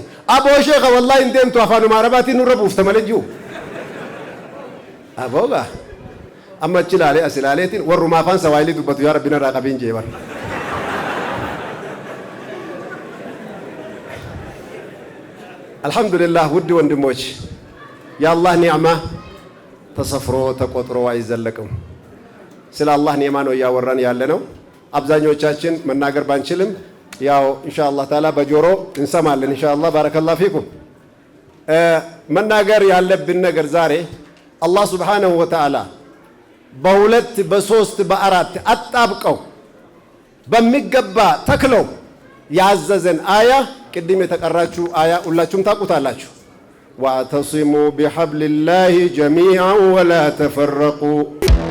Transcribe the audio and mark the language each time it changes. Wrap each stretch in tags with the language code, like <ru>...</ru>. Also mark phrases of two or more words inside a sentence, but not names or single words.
<om>Aboo sheeka wallaahi hin deemtu afaanuma arabaatiin nurra buufta malee jiru. Aboo gaa amma achi ilaalee as ilaaleetiin warruma afaan sawaayilii dubbatu</om> <ar>يا رب</ar> <om>narraa qabiin jee bara.</om> <am>Alhamdulillah ውድ ወንድሞች የአላህ ኒዕማ ተሰፍሮ ተቆጥሮ አይዘለቅም። ስለ አላህ ኒዕማ ነው እያወራን ያለ ነው። አብዛኞቻችን መናገር ባንችልም ያው</am> <ar>إن شاء الله تعالى</ar> <am>በጆሮ እንሰማለን</am> <ar>إن شاء الله بارك الله فيكم።</ar> <am>መናገር ያለብን ነገር ዛሬ</am> <ar>الله سبحانه وتعالى</ar> <am>በሁለት በሶስት በአራት አጣብቀው በሚገባ ተክለው ያዘዘን አያ ቅድም የተቀራችሁ አያ ሁላችሁም ታውቁታላችሁ።</am> <ar>واعتصموا بحبل الله جميعا ولا تفرقوا.</ar>